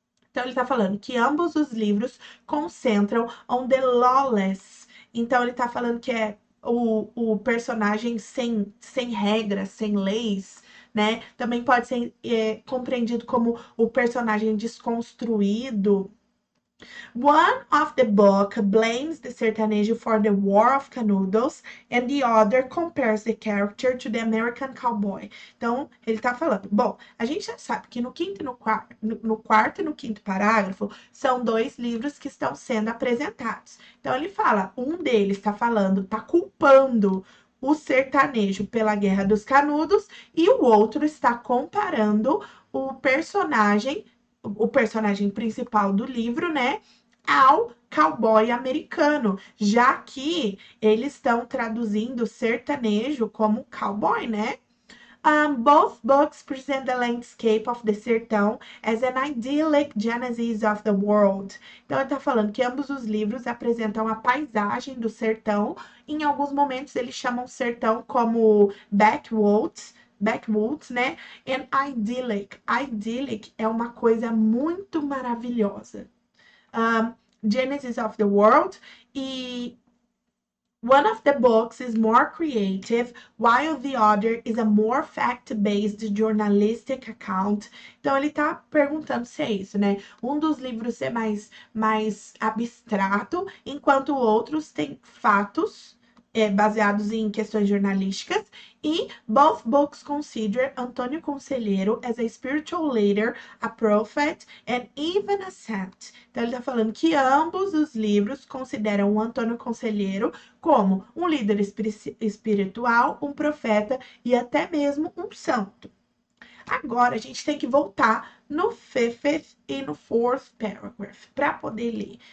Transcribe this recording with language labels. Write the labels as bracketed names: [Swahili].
[Portuguese] Então ele tá falando que ambos os livros concentram [English] on the lawless. [Portuguese] Então ele tá falando que é o personagem sem regras, sem leis, né? Também pode ser compreendido como o personagem desconstruído. [English] One of the book blames the sertanejo for the War of Canudos and the other compares the character to the American cowboy. [Portuguese] Então, ele tá falando, bom, a gente já sabe que no quinto e no quarto e no quinto parágrafo são dois livros que estão sendo apresentados. Então, ele fala, um deles está falando, está culpando o sertanejo pela Guerra dos Canudos e o outro está comparando o personagem principal do livro, né, ao cowboy americano, já que eles estão traduzindo sertanejo como cowboy, né? [English] Both books present the landscape of the sertão as an idyllic genesis of the world. [Portuguese] Então, ele está falando que ambos os livros apresentam a paisagem do sertão. Em alguns momentos, eles chamam sertão como backwoods, né? [English] And idyllic. [Portuguese] Idyllic é uma coisa muito maravilhosa. [English] Um, Genesis of the World. E one of the books is more creative, while the other is a more fact-based journalistic account. [Portuguese] Então ele tá perguntando se é isso, né? Um dos livros é mais abstrato, enquanto outros têm fatos baseados em questões jornalísticas. [English] E both books consider Antônio Conselheiro as a spiritual leader, a prophet and even a saint. [Portuguese] Então ele tá falando que ambos os livros consideram o Antônio Conselheiro como um líder espiritual, um profeta e até mesmo um santo. Agora a gente tem que voltar no [English] fifth [Portuguese] e no [English] fourth paragraph, [Portuguese] para poder ler.